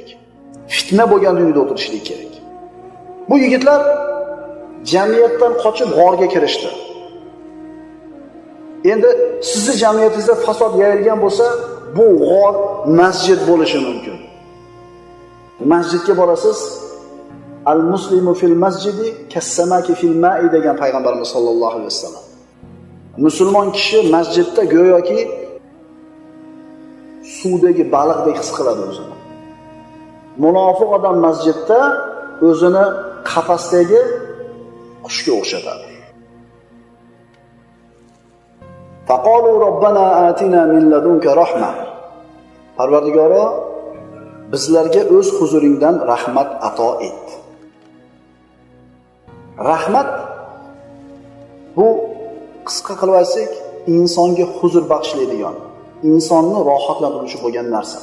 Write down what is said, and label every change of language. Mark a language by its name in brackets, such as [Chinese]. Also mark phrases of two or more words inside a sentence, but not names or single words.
[Uzbek] Fitna bo'lganda uyda o'tirishligi kerak. Bu yigitlar jamiyatdan qochib g'orga kirishdi. Endi sizni jamiyatingizda fasod yayilgan bo'lsa, bu g'or masjid bo'lishi mumkin. Masjidga borasiz, [Arabic] المسلم في المسجد كالسمك في الماء [Uzbek] degan payg'ambarimiz [Arabic] صلى الله عليه وسلم. [Uzbek] Musulmon kishi masjidda go'yoki suvdagi baliqdek his qiladi o'zini. Munofiq odam masjidda o'zini qafasdagi qushga o'xshatadi. [Arabic] فقالوا ربنا آتنا من لدنك رحمة. [Uzbek] Parvardigoro, bizlarga o'z huzuringdan rahmat ato et. Rahmat bu qisqa qilib aytsak, insonga huzur bag'ishlaydigan, insonni rohatlantiruvchi bo'lgan narsa.